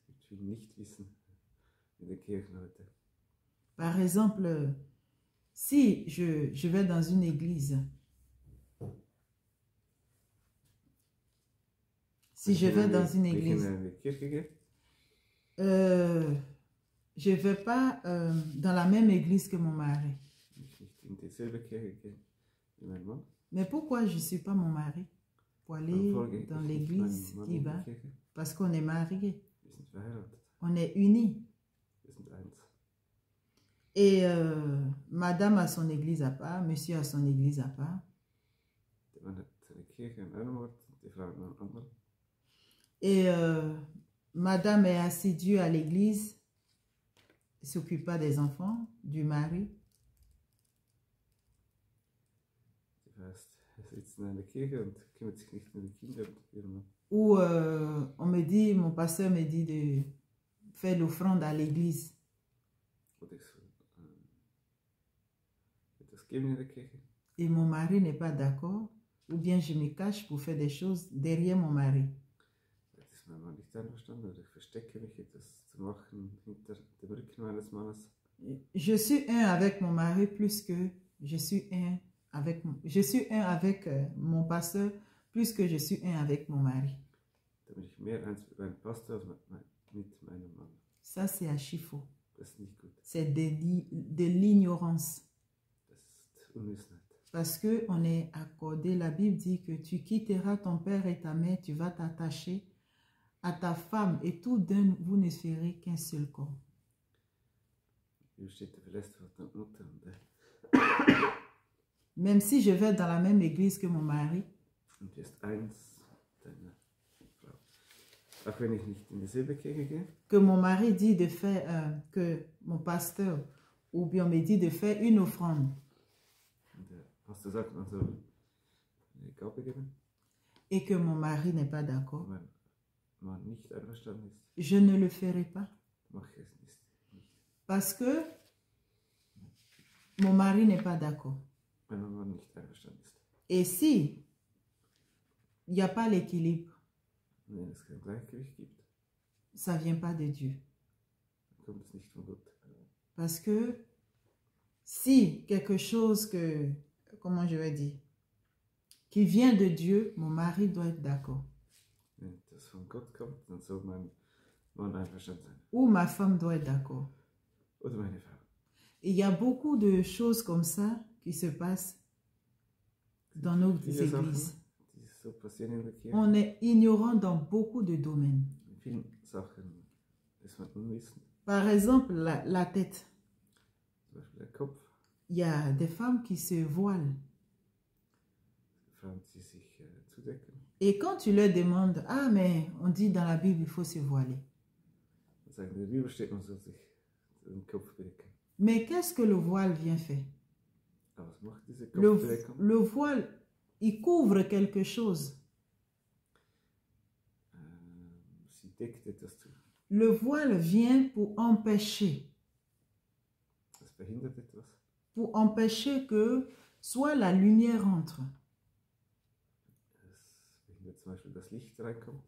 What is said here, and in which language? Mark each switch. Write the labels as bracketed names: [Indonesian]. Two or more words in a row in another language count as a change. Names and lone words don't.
[German] will nicht wissen in den Kirchen heute. [French] Par exemple, si je vais dans une église, si je vais dans une [German] Wenn ich [French] église, [German] in eine Kirche gehe, [French] je ne vais pas dans la même église que mon mari. [German] ich nicht in dieselbe Kirche gehe wie mein Mann, [French] Mais pourquoi je ne suis pas mon mari pour [German] dann [French] aller [German] folge ich [French] dans [German] nicht [French] l'église [German] meinem Mann [French] qui [German] in die [French] va? [German] Kirche. [French] Parce qu'on est mariés, [German] Wir sind verheiratet, [French] on est unis. [German] wir sind eins. [French] Et madame a son église à part, monsieur a son église à part. [German] Der Mann hat seine Kirche an einem Ort, die Frau an einem anderen. [French] Et madame est assidue à l'église, ne s'occupe pas des enfants, du mari. [German] Das heißt, er sitzt in einer Kirche und kümmert sich nicht um die Kinder und ihren Mann. [French] Ou on me dit, mon pasteur me dit de faire l'offrande à l'église. [German] Oder ich soll etwas geben in der Kirche. [French] Et mon mari n'est pas d'accord. Ou bien je me cache pour faire des choses derrière mon mari. [German] Jetzt ist mein Mann nicht einverstanden oder ich verstecke mich, etwas zu machen hinter dem Rücken meines Mannes. [French] Je suis un avec mon mari plus que je suis un avec mon pasteur plus que je suis un avec mon mari. [German] Da bin ich mehr eins mit meinem Pastor als mit meinem Mann. [French] Ça, c'est archi faux. [German] Das ist nicht gut. [French] C'est de l'ignorance. [German] Das ist Unwissenheit. [French] Parce qu'on est accordé, la Bible dit que tu quitteras ton père et ta mère, tu vas t'attacher à ta femme et tous deux, vous ne serez qu'un seul corps. [German] Hier steht, du verlässt Vater und Mutter [French] Même si je vais dans la même église que mon mari, [German] und wirst eins mit deiner Frau. Auch wenn ich nicht in dieselbe Kirche gehe, [French] que mon mari dit de faire, que mon pasteur ou bien me dit de faire une offrande [German] und der Pastor sagt, man soll eine Gabe geben, [French] et que mon mari n'est pas d'accord, [German] wenn man nicht einverstanden ist, [French] je ne le ferai pas. [German] mache ich es nicht. [French] Parce que mon mari n'est pas d'accord. [German] Wenn mein Mann nicht einverstanden ist. [French] Et si il n'y a pas l'équilibre, [German] Wenn es kein Gleichgewicht gibt, [French] ça ne vient pas de Dieu. [German] dann kommt es nicht von Gott. [French] Parce que si quelque chose que, comment je vais dire, qui vient de Dieu, mon mari doit être d'accord. [German] Wenn das von Gott kommt, dann soll mein Mann einverstanden sein. [French] Ou ma femme doit être d'accord. [German] Oder meine Frau. [French] Et il y a beaucoup de choses comme ça qui se passent dans nos [German] Viele [French] églises. [German] Sachen, die so passieren in der Kirche. [French] On est ignorant dans beaucoup de domaines. [German] In vielen Sachen ist man unwissend. [French] Par exemple, la tête. [German] Zum Beispiel der Kopf. [French] Il y a des femmes qui se voilent. [German] Frauen, die sich zudecken. [French] Et quand tu leur demandes, ah mais on dit dans la Bible, il faut se voiler. [German] Und sagen, in der Bibel steht, man soll sich den Kopf bedecken. [French] Mais qu'est-ce que le voile vient faire? [German] Aber was macht diese [French] Le [German] Kopfbedeckung? [French] voile, il couvre quelque chose. [German] Sie deckt etwas zu. [French] Le voile vient pour empêcher [German] Das verhindert etwas. [French] pour empêcher que soit la lumière entre [German] Es verhindert zum Beispiel, dass Licht reinkommt